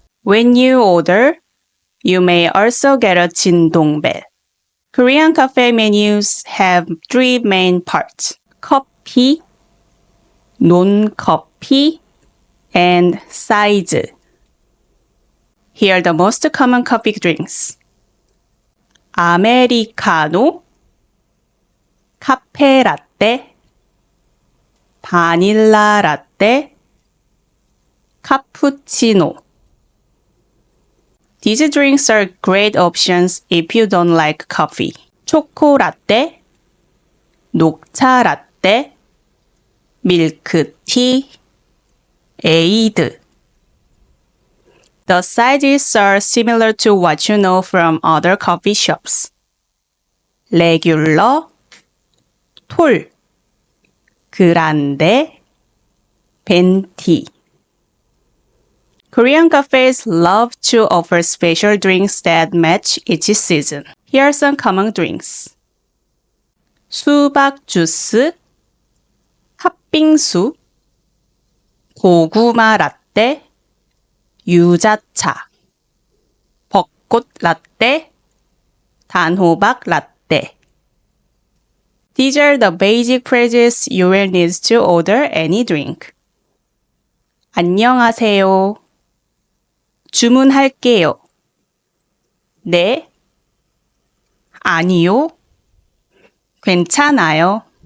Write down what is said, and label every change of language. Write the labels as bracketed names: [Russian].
[English] When you order, you may also get a 진동벨. Korean cafe menus have three main parts: 커피, 논커피, and 사이즈. Here are the most common coffee drinks. [Korean] 아메리카노, 카페라떼, 바닐라 라떼, 카푸치노. [English] These drinks are great options if you don't like coffee. [Korean] 초코라떼, 녹차라떼, 밀크티, 에이드. [English] The sizes are similar to what you know from other coffee shops. [Korean] 레귤러, 톨, 그란데, 벤티. [English] Korean cafes love to offer special drinks that match each season. Here are some common drinks. [Korean] 수박 주스, 팥빙수, 고구마 라떼, 유자차, 벚꽃 라떼, 단호박 라떼. [English] These are the basic phrases you will need to order any drink. [Korean] 안녕하세요. 주문할게요. 네. 아니요. 괜찮아요.